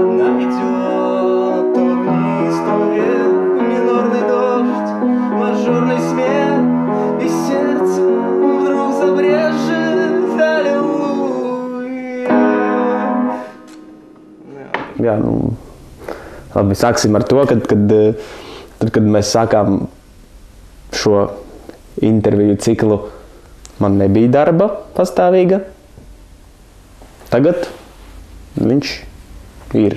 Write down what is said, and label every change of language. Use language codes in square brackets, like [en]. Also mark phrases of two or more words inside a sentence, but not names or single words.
[ru] идет, то вниз, то вверх, минорный дождь, мажорный смех, и сердце вдруг забрежет аллилуйя. [lv] Jā, labi, sāksim ar to, kad mēs sākām šo interviju ciklu, man nebija darba pastāvīga. Tagad viņš ir.